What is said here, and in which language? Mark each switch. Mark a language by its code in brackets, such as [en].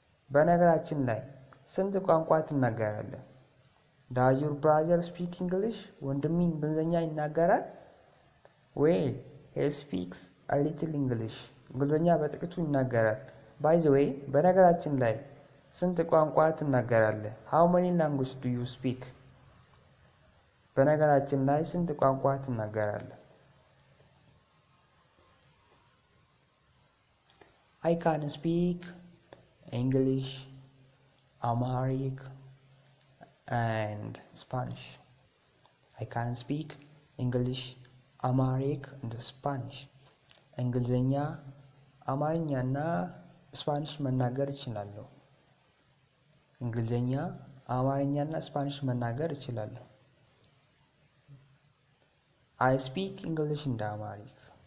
[am] በነገራችን ላይ ስንት ቋንቋ ትናገራለህ? [en] Does your brother speak English? [am] ወንድሜ እንግሊዘኛ ይናገራል? [en] Well, he speaks a little English. [am] እንግሊዘኛ በጥቂቱ ይናገራል። [en] By the way, [am] በነገራችን ላይ ስንት ቋንቋ ትናገራለህ? [en] How many languages do you speak? [am] በነገራችን ላይ ስንት ቋንቋ ትናገራለህ? [en] I can speak English, Amharic, and Spanish. I can speak English, Amharic, and Spanish. [am] እንግሊዘኛ፣ አማርኛና ስፓኒሽ መናገር እችላለሁ። እንግሊዘኛ፣ አማርኛና ስፓኒሽ መናገር እችላለሁ። [en] I speak English and Amharic.